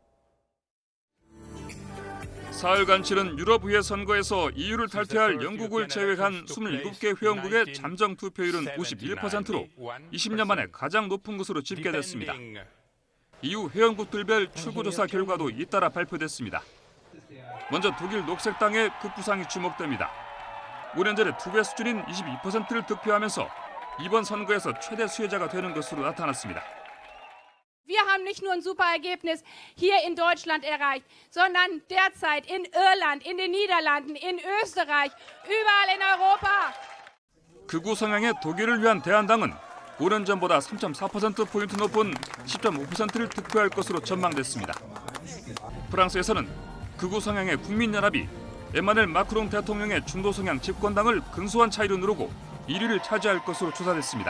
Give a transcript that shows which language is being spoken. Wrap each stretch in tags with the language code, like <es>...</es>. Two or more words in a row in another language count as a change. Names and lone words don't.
<ko>사흘간 치른 유럽의회 선거에서 EU를 탈퇴할 영국을 제외한 27개 회원국의 잠정 투표율은 51%로 20년 만에 가장 높은 것으로 집계됐습니다. EU 회원국들별 출구조사 결과도 잇따라 발표됐습니다. 먼저 독일 녹색당의 급부상이 주목됩니다. 5년 전에 2배 수준인 22%를 득표하면서 이번 선거에서 최대 수혜자가 되는 것으로 나타났습니다.</ko> <de>Wir haben nicht nur ein super Ergebnis hier in Deutschland erreicht, sondern derzeit in Irland, in den Niederlanden, in Österreich, überall in Europa.</de> <ko>극우 성향의 독일을 위한 대한당은 5년 전보다 3.4%포인트 높은 10.5%를 득표할 것으로 전망됐습니다. 프랑스에서는 극우 성향의 국민연합이 에마누엘 마크롱 대통령의 중도 성향 집권당을 근소한 차이로 누르고 1위를 차지할 것으로 조사됐습니다.</ko>